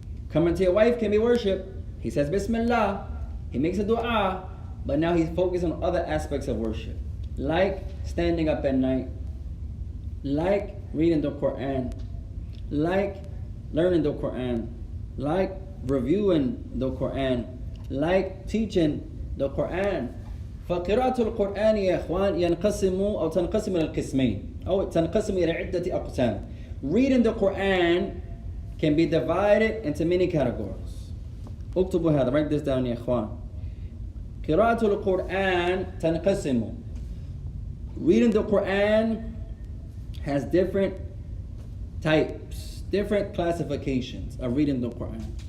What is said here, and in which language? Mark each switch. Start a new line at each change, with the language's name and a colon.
English: Coming to your wife can be worship. He says Bismillah, he makes a dua, but now he's focused on other aspects of worship, like standing up at night, like reading the Quran, like learning the Quran, like reviewing the Quran, like teaching the Quran.
Arabic: فقراءة القرآن يا إخوان تنقسم إلى القسمين أو تنقسم إلى عدة أقسام.
English: Reading the Quran can be divided into many categories.
Arabic: اكتبوا هذا,
English: write this down
Arabic: يا إخوان. قراءة القرآن تنقسم.
English: Reading the Quran has different types, different classifications of reading the Quran.